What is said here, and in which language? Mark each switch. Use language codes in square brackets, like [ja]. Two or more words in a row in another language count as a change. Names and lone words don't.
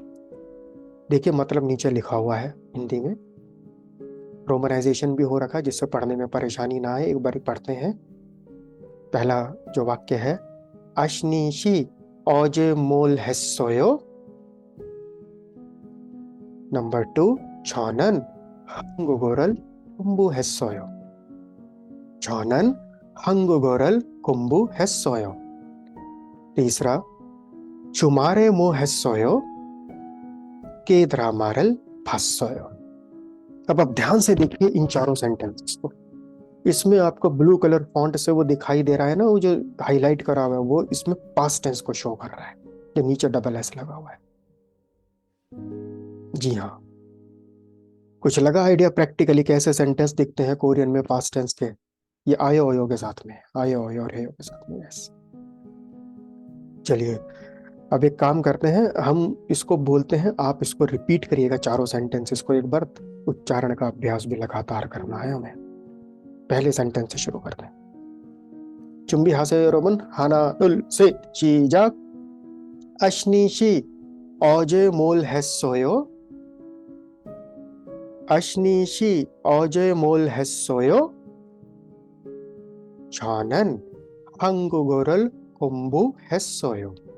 [hi] देखिए मतलब नीचे लिखा हुआ है हिंदी में, रोमनाइजेशन भी हो रखा है जिससे पढ़ने में परेशानी ना आए। एक बारी पढ़ते हैं। पहला जो वाक्य है, [ko] 아시니 씨 어제 뭘 했어요. [hi] नंबर 2, [ko] 저는 한국어를 공부했어요. 저는 한국어를 공부했어요. [hi] तीसरा, 주말에 뭐 했어요? [ko] के ड्रामा를 봤어요। [hi] अब आप ध्यान से देखिए इन चारों सेंटेंसेस को। इसमें आपको [en] blue colour font [hi] से वो दिखाई दे रहा है ना, वो जो हाईलाइट करा हुआ है वो इसमें [en] past tense [hi] को शो कर रहा है, जो नीचे [en] double s [hi] लगा हुआ है। जी हाँ, कुछ लगा आइडिया प्रैक्टिकली कैसे सेंटेंस दिखते हैं कोरियन में [en] past tense [hi] के? ये [ko] 았어요 었어요 [hi] के साथ में, [ko] 았어요 었어요 [hi] और हेयो के साथ में। यस, चलिए अब एक काम करते हैं, हम इसको बोलते हैं, आप इसको रिपीट करिएगा चारों सेंटेंसेस को एक बार। उच्चारण का अभ्यास भी लगातार करना है हमें। पहले सेंटेंस से शुरू करते हैं। [ko] 준비하세요 여러분. 하나, 둘, 셋, 시작. 아시니 씨, 어제 뭘 했어요? 아시니 씨, 어제 뭘 했어요? 저는 한국어를 공부했어요.